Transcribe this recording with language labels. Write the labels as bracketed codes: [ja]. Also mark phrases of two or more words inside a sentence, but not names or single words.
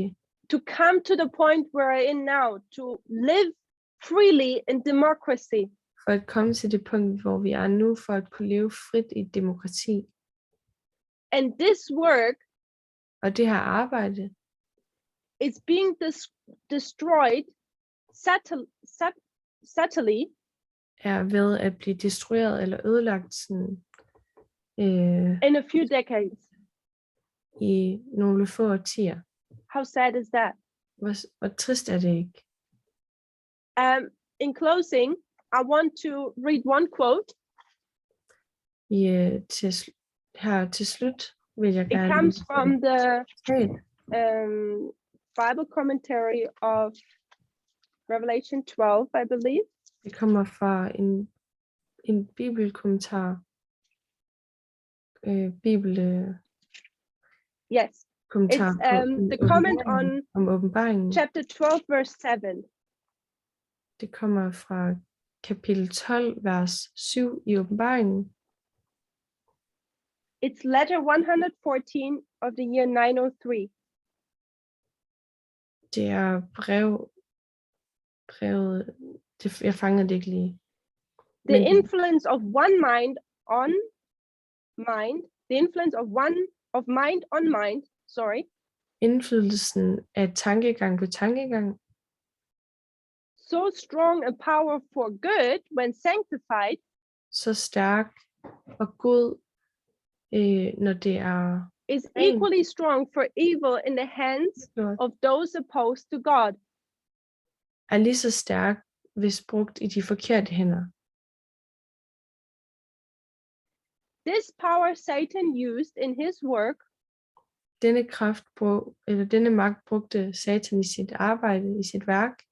[en] to come to the point we're in now, to live freely in democracy. [da] for at komme til det punkt, hvor vi er nu, for at kunne leve frit i et demokrati. [en] And this work [da] Og det her arbejde [en] is being destroyed subtly [da] er ved at blive destrueret eller ødelagt sådan, [en] in a few decades. [da] i nogle få årtier. [en] How sad is that? [da] Hvor trist er det ikke? [en] In closing, I want to read one quote [da] her til slut vil jeg [en] It [da] gerne [en] comes from the [da] citat. [en] Bible commentary of Revelation 12, I believe. [da] Det kommer fra en bibelkommentar. [en] Yes, [da] Kommentar [en] it's [da] på [en] the comment on [da] om åbenbaringen. [en] chapter 12, verse 7. [da] Det kommer fra kapitel 12, vers 7 i åbenbaringen. [en] It's letter 114 of the year 903. [da] Det er brevet, jeg fanger det ikke lige. [en] The [da] Men [en] influence of one mind on mind, the influence of mind on mind, sorry, [da] indflydelsen af tankegang på tankegang, [en] so strong a power for good when sanctified, [da] så stærk og god, når det er [en] is equally strong for evil in the hands of those opposed to God. [da] er lige så stærk, hvis brugt i de forkerte hænder. [en] This power Satan used in his work [da] Denne magt brugte Satan i sit arbejde, i sit værk.